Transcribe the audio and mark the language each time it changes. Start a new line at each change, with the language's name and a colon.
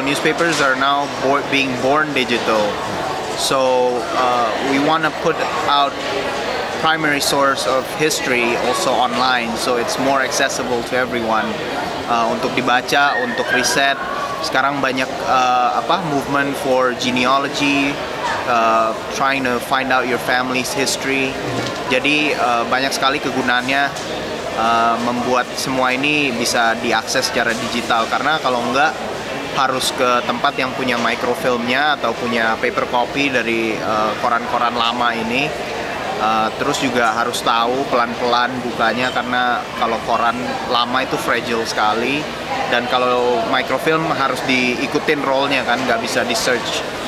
English: Newspapers are now being born digital. So we want to put out primary source of history also online, so it's more accessible to everyone.
Indonesian: Untuk dibaca, untuk riset. Sekarang banyak
English: movement for genealogy, trying to find out your family's history.
Indonesian: Jadi banyak sekali kegunaannya, membuat semua ini bisa diakses secara digital, karena kalau enggak harus ke tempat yang punya microfilmnya atau punya
English: paper copy
Indonesian: dari koran-koran lama ini. Terus juga harus tahu pelan-pelan bukanya, karena kalau koran lama itu
English: fragile
Indonesian: sekali, dan kalau microfilm harus diikutin rollnya kan, nggak bisa di search.